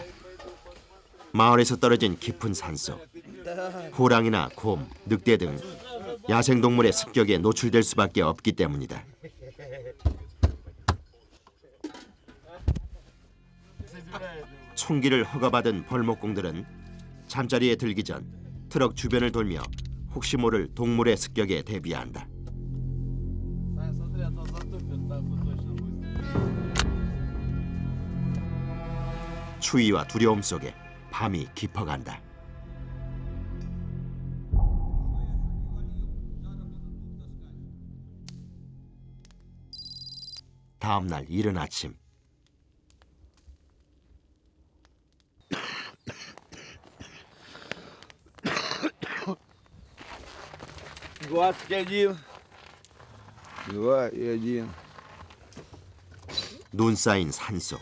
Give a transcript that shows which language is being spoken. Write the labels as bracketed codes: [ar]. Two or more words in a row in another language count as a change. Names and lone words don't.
[ko] 마을에서 떨어진 깊은 산속, 호랑이나 곰, 늑대 등 야생동물의 습격에 노출될 수밖에 없기 때문이다. 총기를 허가받은 벌목공들은 잠자리에 들기 전 트럭 주변을 돌며 혹시 모를 동물의 습격에 대비한다. [ru] Смотри, а то затупит, нахуй точно выстрелит. [ko] 추위와 두려움 속에 밤이 깊어간다. 다음 날 이른 아침, 눈 쌓인 산속.